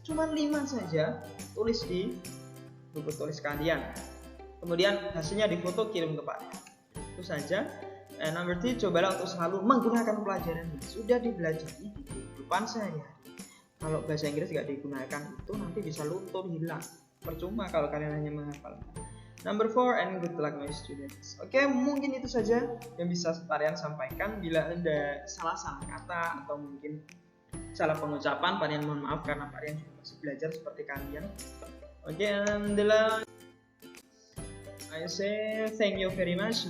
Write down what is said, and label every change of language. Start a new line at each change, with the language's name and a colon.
Indonesian: Cuma 5 saja tulis di buku tulis kalian. Kemudian hasilnya difoto, kirim ke Pak. Itu saja. Number 3, cobalah untuk selalu menggunakan pelajaran yang sudah dipelajari di kehidupan sehari-hari. Kalau bahasa Inggris nggak digunakan, itu nanti bisa luntur, hilang. Percuma kalau kalian hanya menghafal.
English: Number 4, and good luck my students.
Indonesian: Oke, mungkin itu saja yang bisa Pak sampaikan. Bila ada salah-salah kata atau mungkin salah pengucapan, Pak Rian mohon maaf karena Pak Rian juga masih belajar seperti kalian. Oke, alhamdulillah.
English: I say thank you very much.